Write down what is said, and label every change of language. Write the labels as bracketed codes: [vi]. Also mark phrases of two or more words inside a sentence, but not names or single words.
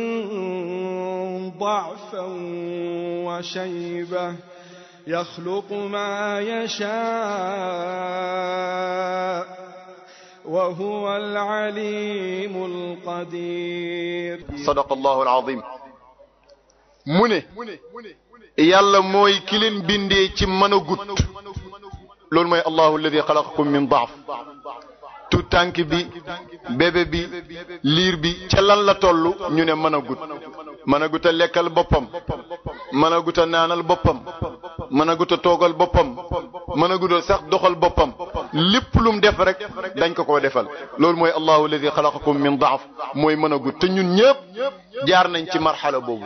[ar] ضعفا وشيبة يخلق ما يشاء وهو العليم القدير. صدق الله العظيم. [wo] mu ne yàlla mooy ki leen bindee ci mën a gut loolu mooy [ar] الله الذي خلقكم من ضعف [wo] tout tànk bi bébé bi liir bi ca lan la toll ñu ne mën a gut a lekkal boppam mën a gut a naanal boppam mën a gut a toogal boppam mën a gut a sax doxal boppam lépp lu mu def rek dañ ko defal loolu mooy [ar] الله الذي خلقكم من ضعف [wo] mooy mën a gut te ñun ñëpp jaar nañ ci marxala boobu.